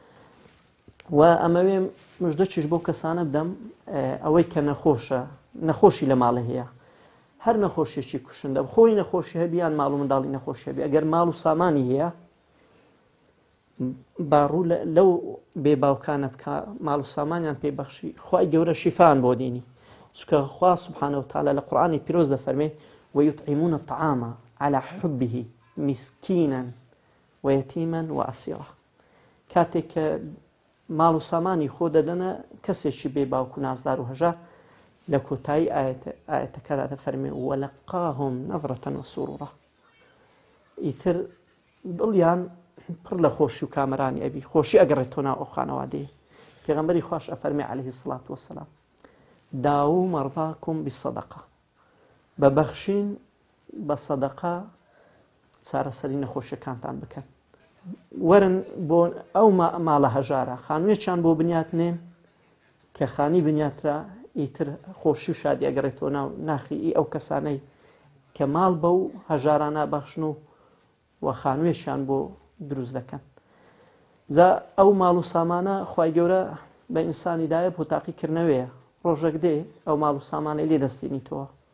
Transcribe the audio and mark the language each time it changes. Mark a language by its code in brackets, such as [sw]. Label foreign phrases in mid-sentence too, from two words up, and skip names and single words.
[ckb] و ئەمەوێ مژدەچیش بۆ کەسانە بدەم ئەوەی کە نەخۆشی لە ماڵە هەیە هەر نەخۆشیێکی کوشندە خۆی نەخۆشی هەبیان ماڵ و منداڵی نەخۆشی هەبی ئەگەر ماڵ و سامانی هەیە باڕوو لەو بێباوکانە بکە ماڵ و سامانیان پێبەخشی خوای گەورە شیفان بۆ دینی چکە خوا [ar] سبحانه وتعالى [ckb] لە قورئانی پیرۆز دەفەرمێ [ar] ويطعمون الطعام على حبه مسكينا ويتيما وأسيرا [ckb] کاتێک کە ماڵ و سامانی خۆ دەدەنە کەسێکی بێ باوک و نازدار و هەژار لە کۆتایی ئاەتەکەدا دەفەرمێ [ar] وەلەقاهم نەظرەة وسرورا [ckb] ئیتر دڵیان پڕ لە خۆشی و کامەرانی ئەبی خۆشی ئەگەڕێتۆ ناو ئەو خانەوادەیە پێغەمبەری خوش ئەفەرمێ [ar] عليه الصلاة والسلام داو مەرضاکم بالصدقة [ckb] بەبەخشین بە سەدەقە چارەسەری نەخۆشیەکانتان بکەن وەرن بۆ ئەو ماڵە هەژارە خانوویەکیان بۆ بنیاتنێن کە خانی بنیاترا ئیتر خۆشی و شادی ئەگەڕێتەوە ناو ناخی ئەو کەسانەی کە ماڵ بە و هەژارانە بەخشن و خانوویەکیان بۆ دروست دەکەن جا ئەو ماڵ و سامانە خوای گەورە بە ئینسانی دایە بۆ تاقیکردنەوەیە ڕۆژێک دێ ئەو ماڵ و سامانەی لێ دەستێنیتەوە